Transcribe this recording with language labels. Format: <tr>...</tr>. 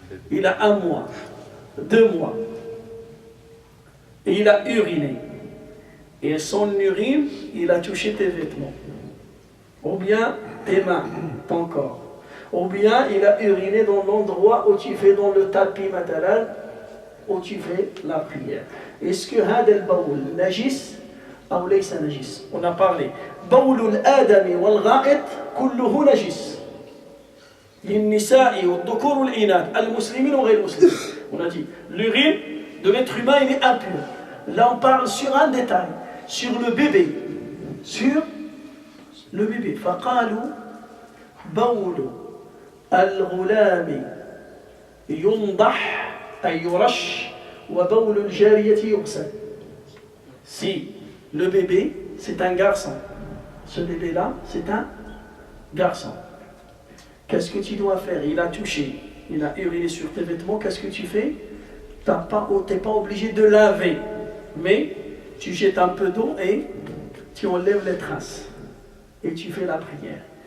<fr>Il a 1 mois, 2 mois. Et il a uriné. Et son urine, il a touché tes vêtements. Ou bien tes mains, ton corps. Ou bien il a uriné dans l'endroit où tu fais dans le tapis matalan, où tu fais la prière. Est-ce que</fr> <ar>هذا البول نجس أو ليس نجس?</ar> <fr>On a parlé.</fr> <ar>بول الآدم والغائط كله نجس. للنساء والذكور والإناث المسلمين وغير المسلمين.</ar> <fr>On a dit l'urine de l'être humain il est impur. Là on parle sur un détail, sur le bébé. Sur le bébé.</fr> <ar>فقالوا بول الغلام ينضح أي يرش وبول الجارية يغسل.</ar> <fr>Si le bébé c'est un garçon, ce bébé là c'est un garçon, qu'est-ce que tu dois faire? Il a touché, il a uriné sur tes vêtements, qu'est-ce que tu fais? Tu n'es pas obligé de laver, mais tu jettes un peu d'eau et tu enlèves les traces et tu fais la prière.</fr>